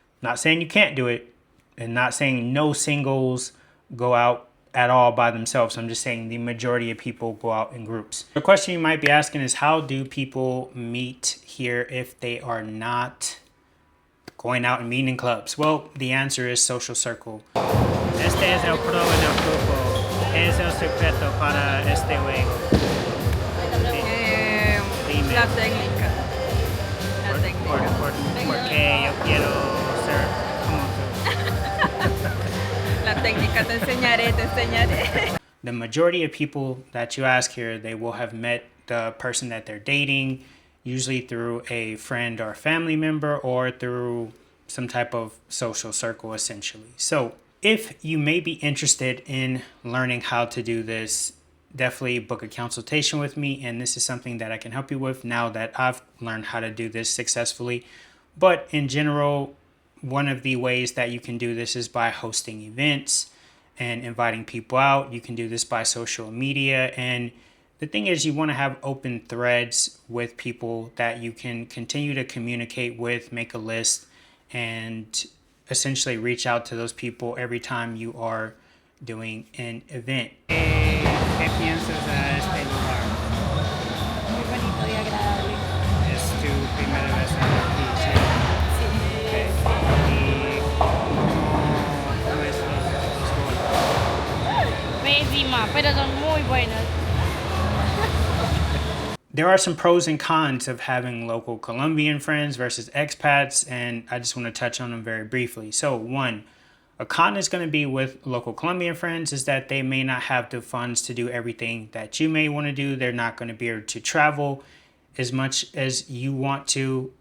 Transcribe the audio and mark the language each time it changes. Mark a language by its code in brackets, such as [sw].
[en] Not saying you can't do it, and not saying no singles go out at all by themselves. I'm just saying the majority of people go out in groups. The question you might be asking is, how do people meet here if they are not going out and meeting in clubs? Well, the answer is social circle. [es] Este es el pro en el grupo. Es el secreto para este juego. Dime. La técnica. La técnica. Porque yo quiero ser como tú. La técnica, te enseñaré, te enseñaré. [en] The majority of people that you ask here, they will have met the person that they're dating, usually through a friend or family member or through some type of social circle, essentially. So if you may be interested in learning how to do this, definitely book a consultation with me, and this is something that I can help you with now that I've learned how to do this successfully. But in general, one of the ways that you can do this is by hosting events and inviting people out. You can do this by social media, and the thing is, you want to have open threads with people that you can continue to communicate with, make a list, and essentially reach out to those people every time you are doing an event. [es] ¿Qué piensas de este lugar? Muy bonito y agradable. Es tu primera vez aquí, ¿sí? Okay. ¿Y cómo es los Pésima, pero son muy buenos. [en] There are some pros and cons of having local Colombian friends versus expats, and I just want to touch on them very briefly. So one, a con is going to be with local Colombian friends is that they may not have the funds to do everything that you may want to do. They're not going to be able to travel as much as you want to.